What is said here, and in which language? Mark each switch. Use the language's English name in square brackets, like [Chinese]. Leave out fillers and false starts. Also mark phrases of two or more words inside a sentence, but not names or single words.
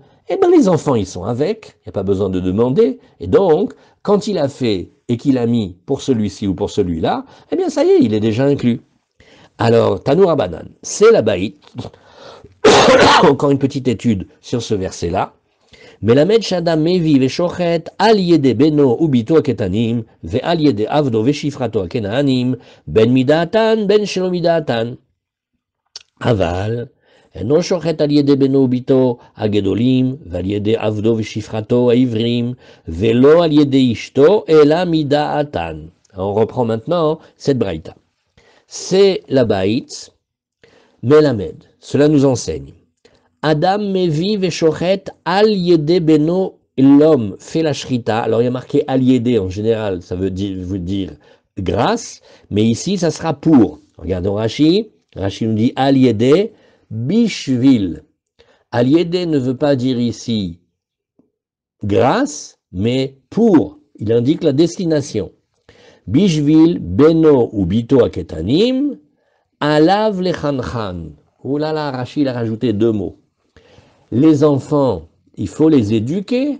[French] Eh bien, les enfants, ils sont avec. Il n'y a pas besoin de demander. Et donc, quand il a fait et qu'il a mis pour celui-ci ou pour celui-là, eh bien, ça y est, il est déjà inclus. Alors, [Hebrew] תנו רבנן, [French] c'est la baïd. Encore une petite étude sur ce verset-là. [Hebrew] מלמד שאדם מביא ושוחט על ידי בנו וביתו הקטנים ועל ידי עבדו ושפחתו הכנענים בין מדעתן בין שלא מדעתן. אבל אינו שוחט על ידי בנו וביתו הגדולים ועל ידי עבדו ושפחתו העברים ולא על ידי אשתו אלא מדעתן. [French] On reprend maintenant cette braïta. C'est la baït, melamed. Cela nous enseigne. [Hebrew] אדם מביא ושוחט על ידי בנו, [French] l'homme fait la shrita. Alors il y a marqué [Hebrew] על ידי [French] en général, ça veut dire grâce, mais ici ça sera pour. Regardons Rashi, Rashi nous dit [Hebrew] על ידי בשביל. על ידי [French] ne veut pas dire ici grâce, mais pour. Il indique la destination. [Hebrew] בשביל בנו או ביתו הקטנים עליו לחנכן. [French] Oh là là, Rashi a rajouté 2 mots. Les enfants, il faut les éduquer.